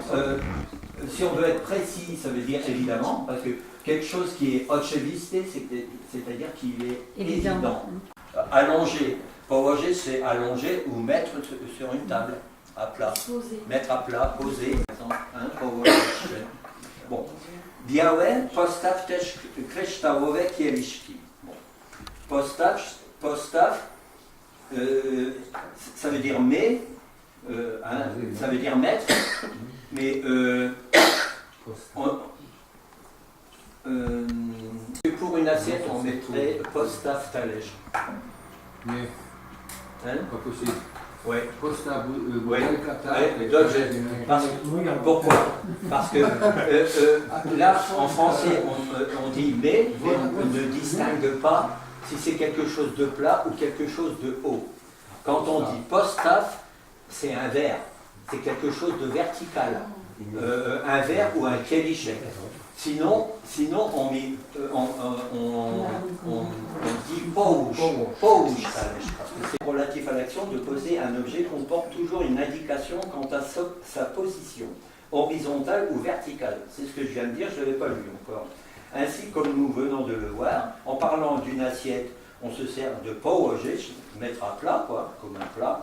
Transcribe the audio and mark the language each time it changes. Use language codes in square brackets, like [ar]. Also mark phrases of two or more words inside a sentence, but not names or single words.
[fr] Si on veut être précis, ça veut dire évidemment, parce que quelque chose qui est oczywiste, c'est-à-dire qu'il est évident. Allonger. Położyć, c'est allonger ou mettre sur une table, à plat. Poser. Mettre à plat, poser, par exemple. Hein, położyć. Bon. [pl] Białe, postaw też kryształowe kieliszki. [fr] Bon. Postaw, ça veut dire mais, hein, ça veut dire mettre, mais pour une assiette on mettrait [pl] postaw talerz. [fr] Nie, Hein? pas possible. Ouais. Postaw Ouais. butelka, Ouais, dobrze. Pourquoi? Parce que là, en français, on dit mais on ne distingue pas si c'est quelque chose de plat ou quelque chose de haut. Quand on dit postaw, c'est un verre, c'est quelque chose de vertical, un verre ou un kieliszek. Sinon on dit [pl] połóż talerz, [fr] parce que c'est relatif à l'action de poser un objet comporte toujours une indication quant à sa position, horizontale ou verticale. C'est ce que je viens de dire, je ne l'avais pas lu encore. Ainsi, comme nous venons de le voir, en parlant d'une assiette, on se sert de położyć, mettre à plat, quoi, comme un plat.